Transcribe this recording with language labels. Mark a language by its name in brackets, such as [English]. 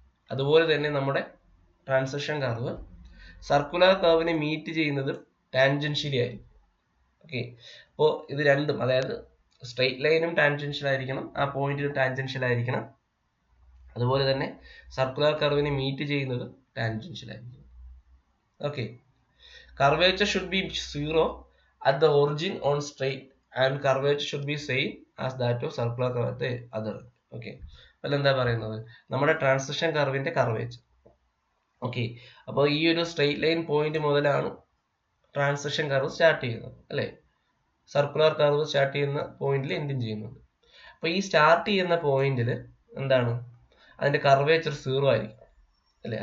[Malayalam] അതുപോലെ തന്നെ നമ്മുടെ ട്രാൻസാക്ഷൻ കർവ് സർക്കുലർ കർവിനെ മീറ്റ് ചെയ്യുന്നത് ടാൻജൻഷ്യലി ആയിരിക്കും. ഓക്കെ, അപ്പോൾ ഇത് രണ്ടും, അതായത് സ്ട്രെയിറ്റ് ലൈനും ടാൻജൻഷ്യൽ ആയിരിക്കണം, ആ പോയിന്റിനും ടാൻജൻഷ്യൽ ആയിരിക്കണം, അതുപോലെ തന്നെ സർക്കുലർ കർവിനെ മീറ്റ് ചെയ്യുന്നത് ടാൻജൻഷ്യൽ ആയിരിക്കും. [English] Okay, curvature should be 0 at the origin on straight and curvature should be same as that of circular curve at the other. [Malayalam] Okay, അല്ല എന്താ പറയുന്നത്, നമ്മുടെ ട്രാൻസാക്ഷൻ കർവിന്റെ കർവേച്ചർ. ഓക്കെ, അപ്പോൾ ഈ ഒരു സ്ട്രെയിറ്റ് ലൈൻ പോയിന്റ് മുതലാണ് ട്രാൻസാക്ഷൻ കർവ് സ്റ്റാർട്ട് ചെയ്യുന്നത്, അല്ലേ? സർക്കുലർ കർവ് സ്റ്റാർട്ട് ചെയ്യുന്ന പോയിന്റിൽ എൻഡിങ് ചെയ്യുന്നത്. അപ്പോൾ ഈ സ്റ്റാർട്ട് ചെയ്യുന്ന പോയിന്റിൽ എന്താണ്, അതിന്റെ കർവേച്ചർ 0 ആയിരിക്കും, അല്ലേ?